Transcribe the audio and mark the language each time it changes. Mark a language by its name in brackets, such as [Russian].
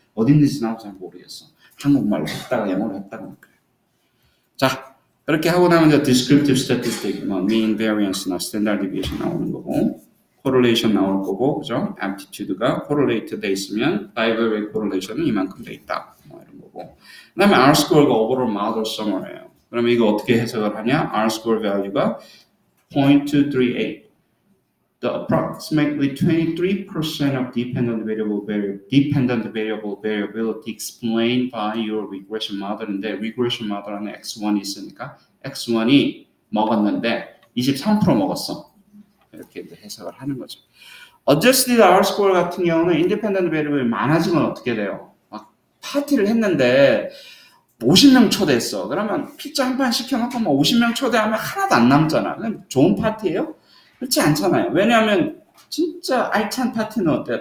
[Korean] 어디 있는지 나도 잘 모르겠어. 한국말로 했다가 영어로 했다가 그래요. 자, 그렇게 하고 나면 이제 descriptive statistic, 뭐 mean variance나 standard deviation 나오는 거고, correlation 나올 거고, 그죠? aptitude가 correlate 돼 있으면 bivalent correlation은 이만큼 돼 있다, 뭐 이런 거고. 그다음에 R-score가 overall model summary예요. 그러면 이거 어떻게 해석을 하냐? R-score value가 0.238. [English] The approximately 23% of dependent variable variability explained by your regression model인데 regression model [Korean] 안에 x1이 있으니까 x1이 먹었는데 23% 먹었어. 이렇게 이제 해석을 하는 거죠. Adjusted R-score 같은 경우는 independent variable이 많아지면 어떻게 돼요? 막 파티를 했는데 50명 초대했어. 그러면 피자 한 판 시켜놓고 뭐 50명 초대하면 하나도 안 남잖아. 그럼 좋은 파티예요? 그렇지 않잖아요. 왜냐하면 진짜 알찬 파티는 어때요?